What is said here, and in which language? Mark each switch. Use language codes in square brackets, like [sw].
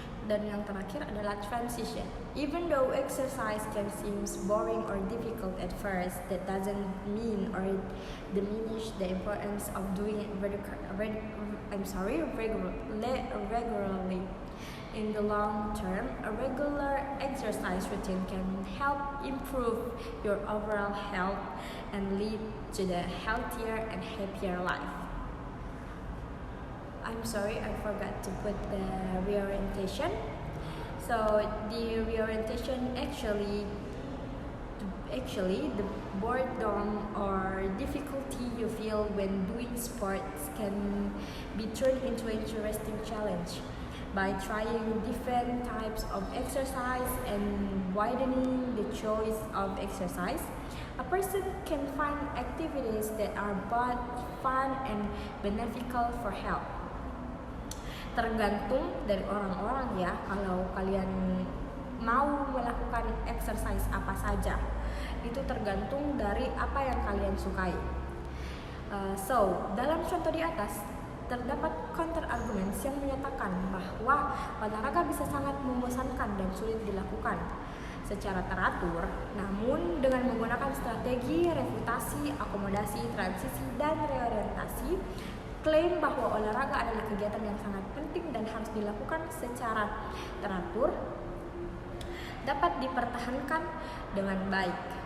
[id] Dan yang terakhir adalah transition. [en] Even though exercise can seem boring or difficult at first, that doesn't mean or diminish the importance of doing it regularly. In the long term, a regular exercise routine can help improve your overall health and lead to the healthier and happier life. I'm sorry, I forgot to put the reorientation. So the reorientation actually the boredom or difficulty you feel when doing sports can be turned into an interesting challenge. By trying different types of exercise and widening the choice of exercise, a person can find activities that are both fun and beneficial for health. [id] Tergantung dari orang-orang ya, kalau kalian mau melakukan exercise apa saja, itu tergantung dari apa yang kalian sukai. So, dalam contoh di atas, terdapat counter arguments yang menyatakan bahwa olahraga bisa sangat membosankan dan sulit dilakukan secara teratur, namun dengan menggunakan strategi refutasi, akomodasi, transisi, dan reorientasi, klaim bahwa olahraga adalah kegiatan yang sangat penting dan harus dilakukan secara teratur dapat dipertahankan dengan baik.